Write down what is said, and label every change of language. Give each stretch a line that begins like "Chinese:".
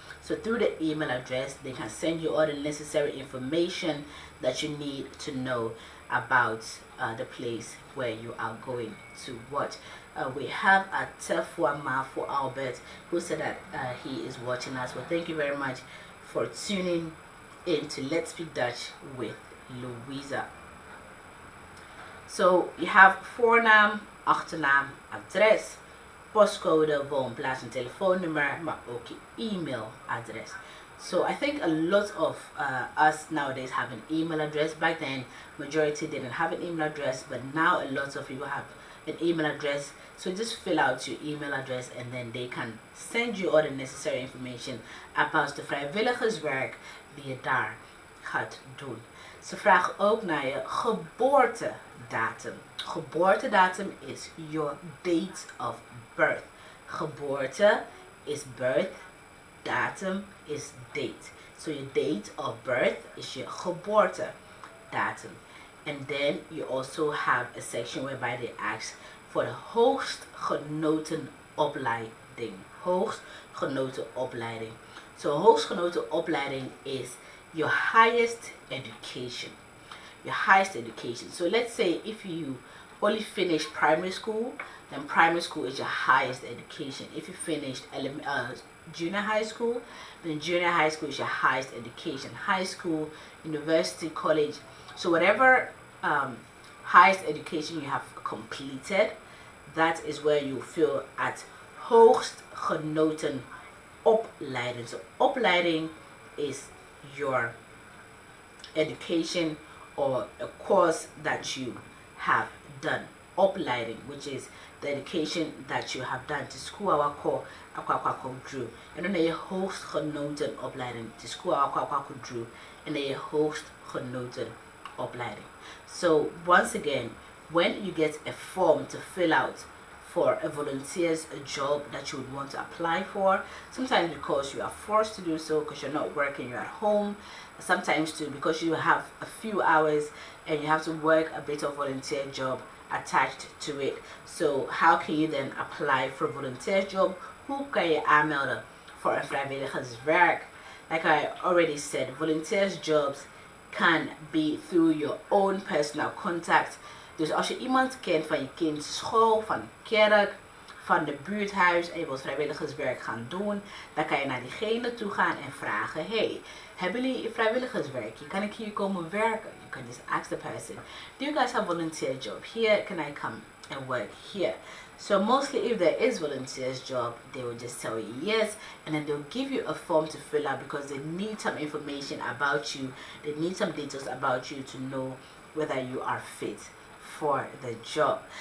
English: So through the email address, they can send you all the necessary information that you need to know about the place where you are going to watch. We have a Tefwama for Albert, who said that he is watching us. Well, thank you very much for tuning into Let's Speak Dutch with Louisa. So you have
Dutch: voornaam, achternaam, adres, postcode, woonplaats en telefoonnummer, maar ook je e-mailadres.
English: So I think a lot of us nowadays have an email address. Back then, majority didn't have an email address, but now a lot of people have an email address. So just fill out your email address and then they can send you all the necessary information about
Dutch: de vrijwilligerswerk die je daar gaat doen. Ze vragen ook naar je geboortedatum.
English: Geboortedatum is your date of birth. Geboorte is birth, datum is date. So your date of birth is your geboortedatum. And then you also have a section whereby they ask
Dutch: voor de hoogst genoten opleiding.
English: Hoogst genoten opleiding. So hoogst genoten opleiding is your highest education. Your highest education. So let's say if you only finished primary school, then primary school is your highest education. If you finished junior high school, then junior high school is your highest education. High school, university, college. So whatever highest education you have completed, that is where you feel at hoogst genoten opleiding. So opleiding is your education or a course that you have done. Opleiding, which is the education that you have done. To school aqua drew.
Dutch: En dan je hoogst genoten opleiding. To school aqua drew. En dan je hoogst genoten opleiding.
English: So once again, when you get a form to fill out for a volunteer's job that you would want to apply for, sometimes because you are forced to do so because you're not working, you're at home, sometimes too because you have a few hours and you have to work a bit of volunteer job attached to it. So how can you then apply for a volunteer job?
Dutch: Hoe kan je aanmelden voor een vrijwilligerswerk?
English: Like I already said, volunteers jobs can be through your own personal contact.
Dutch: Dus als je iemand kent van je kind school, van kerk, van de buurthuis en je wilt vrijwilligerswerk gaan doen, dan kan je naar diegene toe gaan en vragen: hey, hebben jullie vrijwilligerswerk? Kan ik hier komen werken?
English: You can just ask the person, do you guys have volunteer job here? Can I come and work here? So mostly if there is volunteers job, they will just tell you yes, and then they'll give you a form to fill out because they need some information about you. They need some details about you to know whether you are fit for the job.